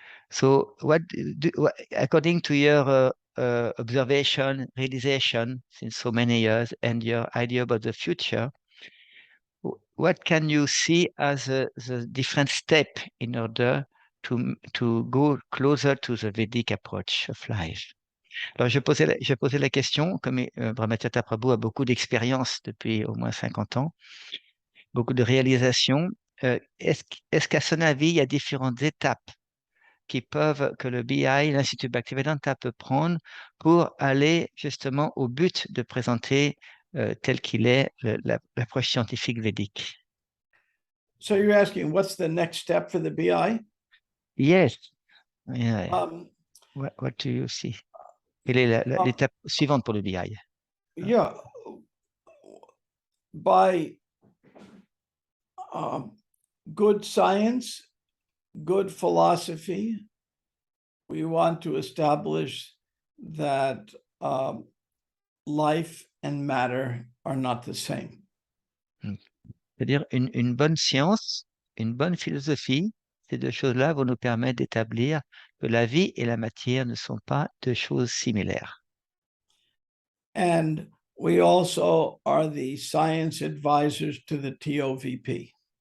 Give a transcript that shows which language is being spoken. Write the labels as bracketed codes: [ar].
[en] So according to your observation, realization since so many years, and your idea about the future, what can you see as the different step in order to go closer to the Vedic approach of life? [fr] Alors, je posais la question, comme Brahmatirtha Prabhu a beaucoup d'expérience depuis au moins 50 ans, beaucoup de réalisations, est-ce qu'à son avis, il y a différentes étapes que le BI, l'Institut Bhaktivedanta peut prendre pour aller justement au but de présenter tel qu'il est l'approche scientifique védique? [en] So you're asking, what's the next step for the BI? Yes. Yeah. What do you see? [fr] Quelle est l'étape suivante pour le BI? [en] Yeah. By good science, good philosophy, we want to establish that life and matter are not the same. [fr] C'est-à-dire une bonne science, une bonne philosophie, ces deux choses-là vont nous permettre d'établir que la vie et la matière ne sont pas deux choses similaires. [en] And we also are the science advisors to the TOVP.